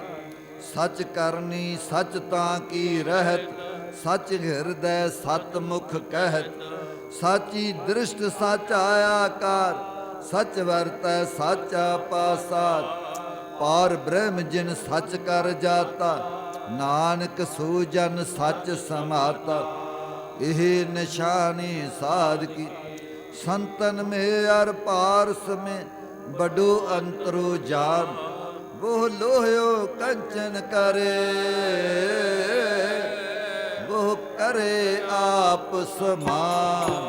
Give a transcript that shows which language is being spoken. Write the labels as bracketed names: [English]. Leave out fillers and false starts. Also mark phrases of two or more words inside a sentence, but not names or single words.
[Punjabi] ਸੱਚ ਕਰਨੀ ਸੱਚ ਤਾਂ ਕੀ ਰਹਿਤ ਸੱਚ ਹਿਰਦੈ ਸਤ ਮੁਖ ਕਹਿਤ ਸਾਚੀ ਦ੍ਰਿਸ਼ਟ ਸੱਚ ਆਕਾਰ ਸੱਚ ਵਰਤੈ ਸਾਚਾ ਪਾਸਾ ਪਾਰ ਬ੍ਰਹਮ ਜਿਨ ਸੱਚ ਕਰ ਜਾਤਾ ਨਾਨਕ ਸੋ ਜਨ ਸੱਚ ਸਮਾਤਾ ਇਹ ਨਿਸ਼ਾਨੀ ਸਾਧ ਕੀ। [Hindi] ਸੰਤਨ में अर पारस में बड़ो अंतरो जान। वो लोह्यो कंचन करे, वो करे आप समान।